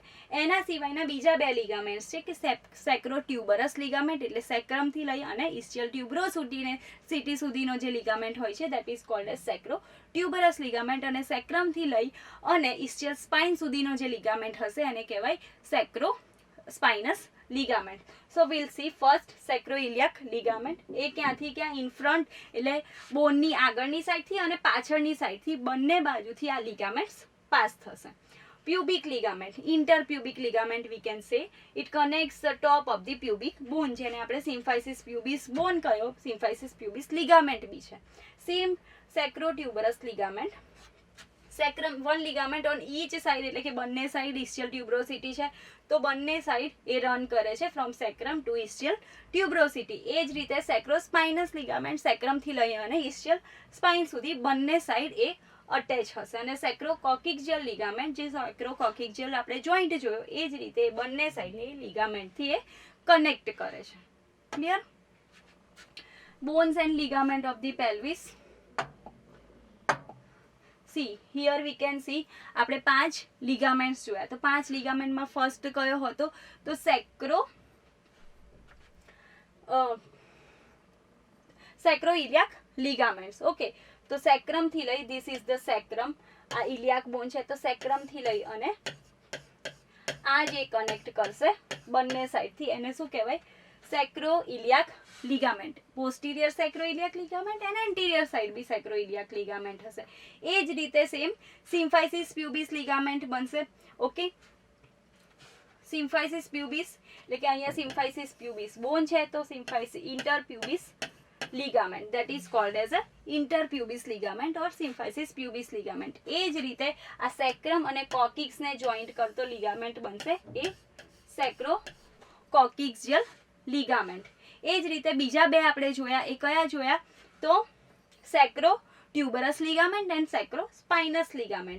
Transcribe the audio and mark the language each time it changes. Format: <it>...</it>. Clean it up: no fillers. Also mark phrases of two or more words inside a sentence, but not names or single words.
<gu>એના સિવાયના બીજા 2 લિગામેન્ટ્સ છે કે</gu> <en>sacrotuberous ligament,</en> <gu>એટલે સેક્રમથી લઈ અને</gu> <en>ischial tuberosity</en> <gu>સુધીનો જે લિગામેન્ટ હોય છે,</gu> <en>that is called as sacrotuberous ligament.</en> <gu>અને સેક્રમથી લઈ અને</gu> <en>ischial spine</en> <gu>સુધીનો જે લિગામેન્ટ હશે એને કહેવાય</gu> <en>sacro spinous ligament. So we'll see first sacroiliac ligament.</en> <gu>એ ક્યાંથી ક્યાં?</gu> <en>in front</en> <gu>એટલે બોનની આગળની સાઈડથી અને પાછળની સાઈડથી બંને બાજુથી આ લિગામેન્ટ્સ પાસ થશે.</gu> <en>pubic ligament, interpubic ligament we can say. It connects the top of the pubic bone,</en> <gu>જેને આપણે</gu> <en>symphysis pubis bone</en> <gu>કહ્યો,</gu> <en>symphysis pubis ligament</en> <gu>બી છે.</gu> <en>Same sacrotuberous ligament. sacrum 1 ligament on each side,</en> <gu>એટલે કે બંને સાઈડ</gu> <en>ischial tuberosity</en> <gu>છે, તો બંને સાઈડ એ રન કરે છે</gu> <en>from sacrum to ischial tuberosity.</en> <gu>એ જ રીતે</gu> <en>sacrospinous ligament</en> <gu>સેક્રમથી લઈ અને</gu> <en>ischial spine</en> <gu>સુધી બંને સાઈડ એ અટેચ હશે. અને</gu> <en>sacrococcygeal ligament,</en> <gu>જે સેક્રોકોક્સિયલ આપણે જોઈન્ટ જોયો, એ જ રીતે બંને સાઈડને એ લિગામેન્ટથી એ કનેક્ટ કરે છે.</gu> <en>clear? bones and ligament of the pelvis. See, here we can see</en> <gu>આપણે 5 ligaments જોયા. તો 5 ligamentમાં ફર્સ્ટ કયો હતો? તો</gu> <en>sacroiliac ligaments.</en> <gu>ઓકે, તો સેક્રમથી લઈ,</gu> <en>this is the sacrum,</en> <gu>આ</gu> <en>iliac bone</en> <gu>છે, તો સેક્રમથી લઈ અને આ જે કનેક્ટ કરશે બંને સાઈડથી, એને શું કહેવાય?</gu> <en>sacroiliac ligament. posterior sacroiliac ligament and anterior side બી sacroiliac ligament હશે.</en> <gu>એ જ રીતે સેમ</gu> <en>symphysis pubis ligament</en> <gu>બનશે. ઓકે,</gu> <en>symphysis pubis</en> <gu>એટલે કે અહીંયા</gu> <en>symphysis pubis બોન</en> <gu>છે, તો</gu> <en>symphysis interpubis ligament that is called as a interpubis ligament or symphysis pubis ligament.</en> <gu>એ જ રીતે આ સેક્રમ અને કોકિક્સને જોઈન્ટ કરતો લિગામેન્ટ બનશે એ</gu> <en>sacrococcygeal ligament.</en> <gu>એ જ રીતે બીજા બે આપણે જોયા, એ કયા જોયા? તો</gu> <en>sacrotuberous ligament and sacrospinous ligament.</en>